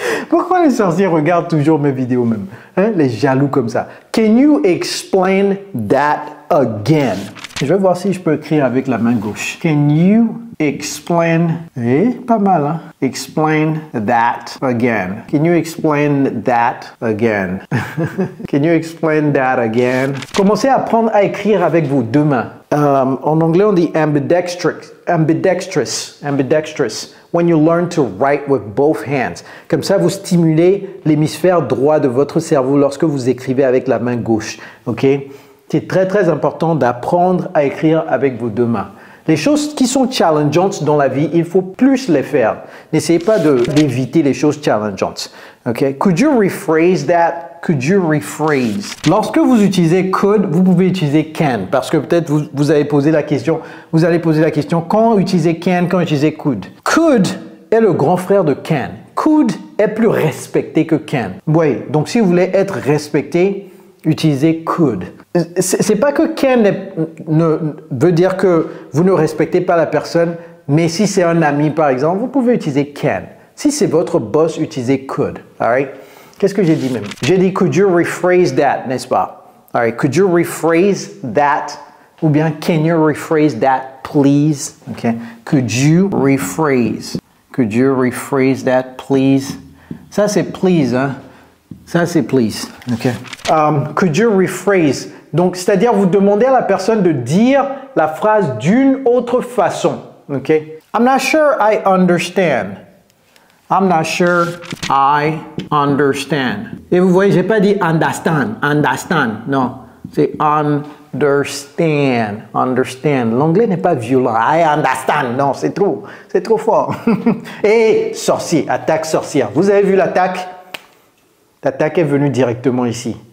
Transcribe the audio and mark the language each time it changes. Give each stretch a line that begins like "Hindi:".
French: Pourquoi les sorciers regardent toujours mes vidéos même? Les jaloux comme ça.
English: Can you explain that again?
French: Je vais voir si je peux écrire avec la main gauche.
English: Can you explain...
French: pas mal, hein?
English: Explain that again. Can you explain that again? Can you explain that again?
French: Commencez à apprendre à écrire avec vos deux mains. En anglais, on dit ambidextrous. Ambidextrous.
English: When you learn to write with both hands.
French: Comme ça, vous stimulez l'hémisphère droit de votre cerveau lorsque vous écrivez avec la main gauche. OK? C'est très, très important d'apprendre à écrire avec vos deux mains. Les choses qui sont challengeantes dans la vie, il faut plus les faire. N'essayez pas d'éviter les choses challengeantes.
English: OK? Could you rephrase that? Could you rephrase?
French: Lorsque vous utilisez could, vous pouvez utiliser can. Parce que peut-être vous allez poser la question, quand utiliser can, quand utiliser could? Could est le grand frère de can. Could est plus respecté que can. Oui, donc si vous voulez être respecté, utilisez could. C'est pas que can veut dire que vous ne respectez pas la personne, mais si c'est un ami par exemple, vous pouvez utiliser can. Si c'est votre boss, utilisez could.
English: All right?
French: Qu'est-ce que j'ai dit même? J'ai dit
English: could you rephrase that,
French: n'est-ce pas?
English: All right, could you rephrase that? Ou bien can you rephrase that, please? Okay. Could you rephrase? Could you rephrase that, please?
French: Ça c'est please, hein? Ça c'est please. Okay.
English: Could you rephrase?
French: Donc, c'est-à-dire vous demandez à la personne de dire la phrase d'une autre façon.
English: Okay. I'm not sure I understand. I'm not sure I understand.
French: Et vous voyez, j'ai pas dit understand, non, c'est understand, understand. L'anglais n'est pas violent.
English: I understand,
French: non, c'est trop fort. Et sorcier, attaque sorcière. Vous avez vu l'attaque? L'attaque est venue directement ici.